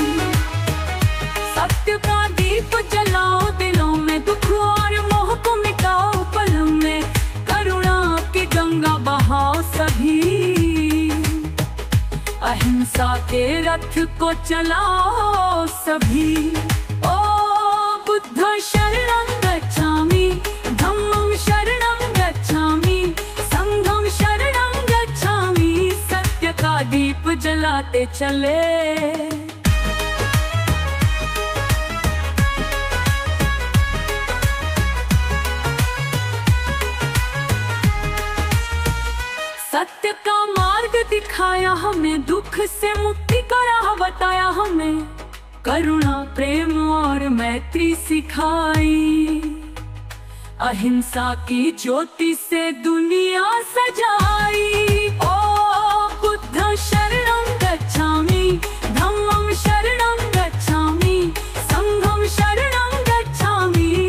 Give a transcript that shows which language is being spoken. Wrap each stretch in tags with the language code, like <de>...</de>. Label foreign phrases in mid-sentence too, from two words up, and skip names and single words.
<hi>सत्य का दीप जलाओ, दिलों में दुख और मोह को मिटाओ। पल में करुणा की गंगा बहाओ सभी। अहिंसा के रथ को चलाओ सभी।</hi> <pi>ओ बुद्ध शरणं गच्छामि, धम्मं शरणं गच्छामि, संघं शरणं गच्छामि।</pi> <hi>सत्य का दीप जलाते चले। सत्य का मार्ग दिखाया हमें, दुख से मुक्ति का राह बताया हमें। करुणा प्रेम और मैत्री सिखाई, अहिंसा की ज्योति से दुनिया सजाई।</hi> <pi>ओ बुद्ध शरणं गच्छामि, धम्मं शरणं गच्छामि, संघं शरणं गच्छामि।</pi>